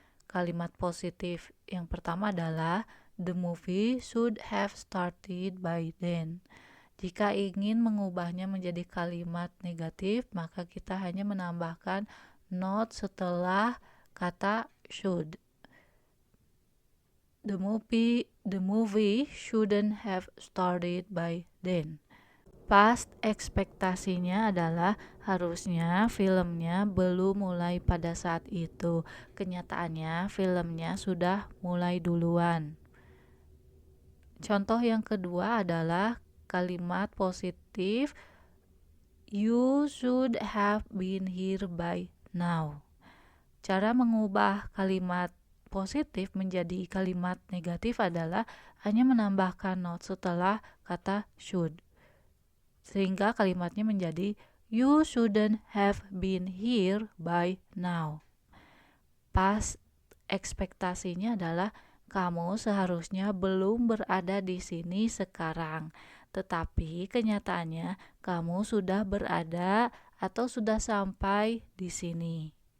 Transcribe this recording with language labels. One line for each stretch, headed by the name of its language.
Indonesian: Kalimat positif yang pertama adalah
English: the movie should have started by then.
Indonesian: Jika ingin mengubahnya menjadi kalimat negatif, maka kita hanya menambahkan not setelah kata should.
English: The movie shouldn't have started by then.
Indonesian: Past ekspektasinya adalah harusnya filmnya belum mulai pada saat itu. Kenyataannya filmnya sudah mulai duluan. Contoh yang kedua adalah kalimat positif
English: you should have been here by now.
Indonesian: Cara mengubah kalimat positif menjadi kalimat negatif adalah hanya menambahkan not setelah kata should. Sehingga kalimatnya menjadi
English: you shouldn't have been here by now.
Indonesian: Past ekspektasinya adalah kamu seharusnya belum berada di sini sekarang, tetapi kenyataannya kamu sudah berada atau sudah sampai di sini.